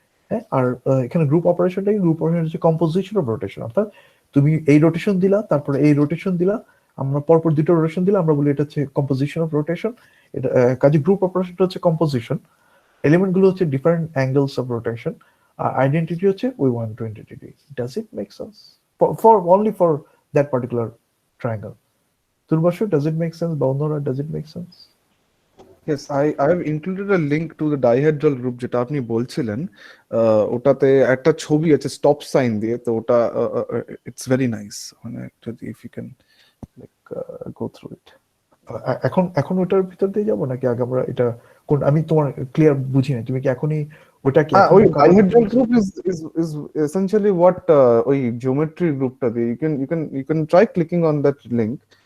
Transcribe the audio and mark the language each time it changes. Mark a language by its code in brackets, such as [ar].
[bn] হ্যাঁ, আর এখানে group operation হচ্ছে কম্পোজিশন অফ রোটেশন, অর্থাৎ তুমি এই রোটেশন দিলা, তারপরে এই রোটেশন দিলা, আমরা পরপর দুটো রোটেশন দিলাম, আমরা বলি এটা হচ্ছে কম্পোজিশন অফ রোটেশন। এটা কাজে গ্রুপ অপারেশনটা হচ্ছে কম্পোজিশন, এলিমেন্ট গুলো হচ্ছে different angles of rotation, আর identity হচ্ছে ওই 120 degree. [en] Does it make sense for only for that particular triangle? Durbasu, does it make sense? [bn] বা অন্যরা, [en] Does it make sense? Yes, I have included a link to the dihedral group [bn] যেটা আপনি বলছিলেন। ওটাতে একটা ছবি আছে স্টপ সাইন দিয়ে, তো ওটা [en] It's very nice. [bn] মানে যদি [en] If you can like go through it. [bn] এখন ওটার ভিতর দিয়ে যাবো নাকি আগে আমরা এটা কোন, আমি তোমার ক্লিয়ার বুঝি না, তুমি কি এখনই ওটা কি হ্যাঁ, এখন ওই cover করতে [en] dihedral [bn] বলছো? [en] group is essentially what [bn] ওই [en] geometry [bn] গ্রুপটা দিয়ে [en] you can try clicking on that link.